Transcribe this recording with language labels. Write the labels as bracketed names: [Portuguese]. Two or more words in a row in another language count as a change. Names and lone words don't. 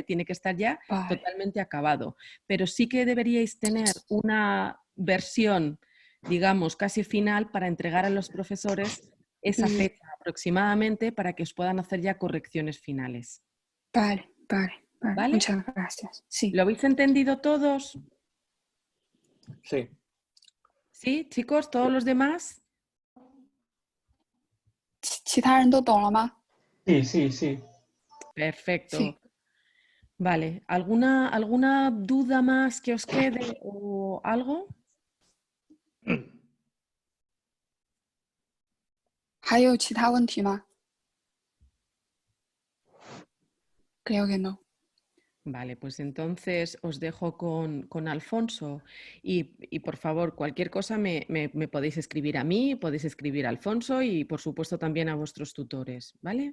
[Spanish] Tiene que estar ya totalmente acabado. Pero sí que deberíais tener una versión, digamos, casi final para entregar a los profesores esa fecha aproximadamente para que os puedan hacer ya correcciones finales. Vale. ¿Vale? Muchas gracias. Sí. ¿Lo habéis entendido todos? Sí. ¿Sí, chicos? ¿Todos los demás? [Chinese] 其他人都懂了吗？ [Spanish] Sí. Perfecto. Sí. Vale. ¿Alguna duda más que os quede o algo? [Chinese] 还有其他问题吗？ [Spanish] Creo que no. Vale, pues entonces os dejo con Alfonso y por favor, cualquier cosa me podéis escribir a mí, podéis escribir a Alfonso y por supuesto también a vuestros tutores, ¿vale?